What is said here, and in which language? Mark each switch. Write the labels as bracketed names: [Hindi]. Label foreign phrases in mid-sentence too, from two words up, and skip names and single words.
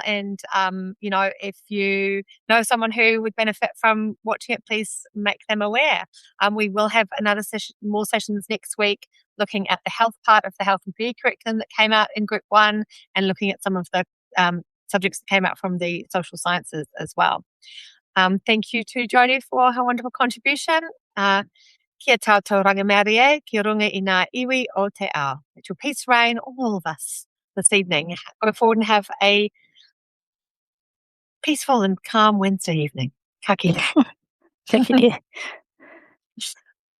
[English] And, if you know someone who would benefit from watching it, please make them aware. We will have another session, more sessions next week, looking at the health part of the health and PE curriculum that came out in Group 1 and looking at some of the subjects that came out from the social sciences as well. Thank you to Jodie for her wonderful contribution. [Māori] Kia tātou rangamerie, kia runga i ngā iwi o te ao. [English] Let your peace reign all of us this evening. Go forward and have a peaceful and calm Wednesday evening. [Māori] Ka kite. Ka kite.